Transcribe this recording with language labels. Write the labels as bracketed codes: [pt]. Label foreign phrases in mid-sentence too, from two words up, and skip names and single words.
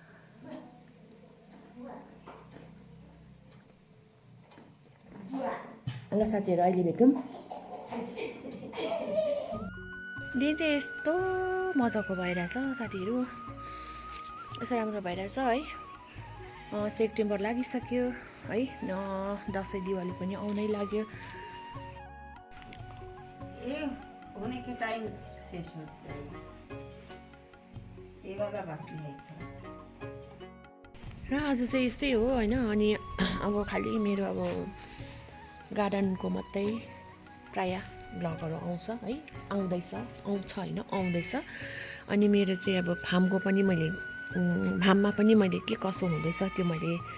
[ne] ल साथीहरू अहिले भेटौँ दिन चाहिँ यस्तो मजाको भइरहेछ साथीहरू यस्तो राम्रो भइरहेछ है सेप्टेम्बर लागिसक्यो है दसैँ दिवाली पनि आउनै लाग्यो [hi] होने के टाइम शेष हो जाएगा ये वाला बाकी है [ne] र आज चाहिँ यस्तै हो होइन अनि अब खालि मेरो अब गार्डनको मात्रै प्राय भ्लगहरू आउँछ है आउँछ होइन आउँदैछ अनि मेरो चाहिँ अब फार्मको पनि मैले फार्ममा पनि मैले के कसो हुँदैछ त्यो मैले